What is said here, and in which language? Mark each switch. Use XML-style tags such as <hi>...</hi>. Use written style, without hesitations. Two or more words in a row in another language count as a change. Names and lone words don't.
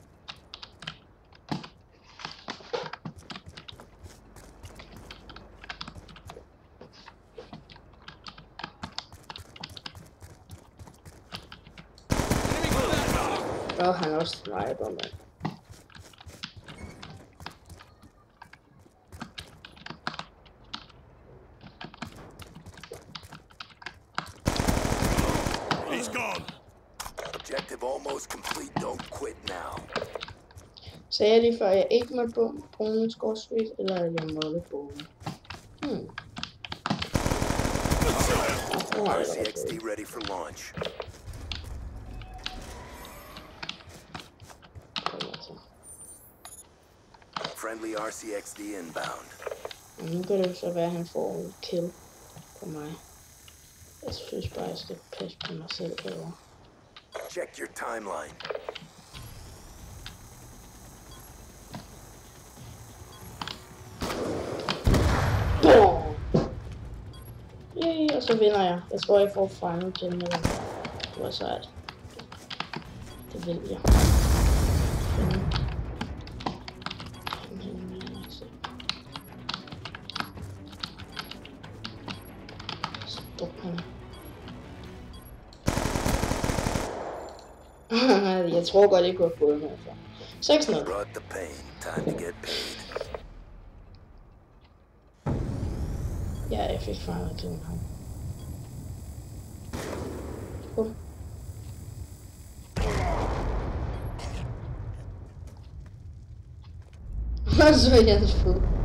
<da>Og han er også sniper, mand.</da> <en>He's gone. Objective almost complete. Don't quit now.</en> <da>Sagde jeg lige før, at jeg ikke måtte bruge min score-streak, eller at jeg måtte bruge den?</da> <en>RCXD ready for launch. Friendly RCXD inbound.</en> <da>Nu kan det så være, at han får en kill på mig. Jeg synes bare, jeg skal passe på mig selv derovre.</da> <en>Check your timeline. Yay,</en> <da>og så vinder jeg. Jeg tror, jeg får</da> <en>final kill</en> <da>med den. Det var sejt. Det vil jeg. Jeg tror godt, jeg kunne have fået den herfra. 6-0.</da> <en>Brought the pain. Time to get paid.</en> <da>Ja, jeg fik</da> <en>final kill</en> <da>med ham. Og så er Jens fod.</da>